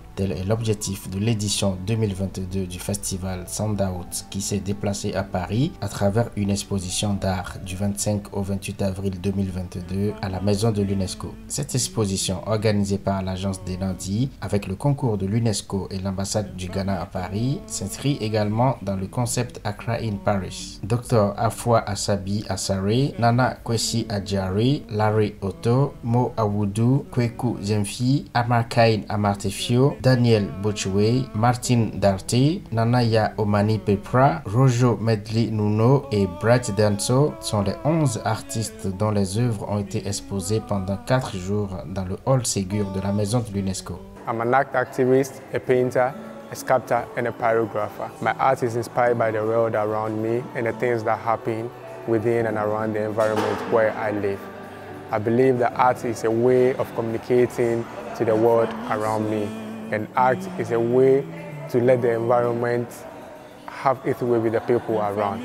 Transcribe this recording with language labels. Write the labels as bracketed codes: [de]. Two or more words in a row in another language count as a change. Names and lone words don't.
[fr] Tel est l'objectif de l'édition 2022 du Festival SoundOut qui s'est déplacé à Paris à travers une exposition d'art du 25 au 28 avril 2022 à la Maison de l'Unesco. Cette exposition, organisée par l'agence des lundis avec le concours de l'Unesco et l'ambassade du Ghana à Paris, s'inscrit également dans le concept Accra in Paris. Dr Afua Asabi Asare, Nana Kwesi Adjari, Larry Otto, Mo Awudu, Kweku Zemfi, Amarkain Amartefio, Daniel Bochwe, Martin Darty, Nanaya Omani Pepra, Rojo Medli Nuno et Bright Danso sont les 11 artistes dont les œuvres ont été exposées pendant 4 jours dans le Hall Ségur de la Maison de l'Unesco. [en] I'm an art activist, a painter, a sculptor and a pyrographer. My art is inspired by the world around me and the things that happen within and around the environment where I live. I believe that art is a way of communicating to the world around me, and art is a way to let the environment have its way with the people around.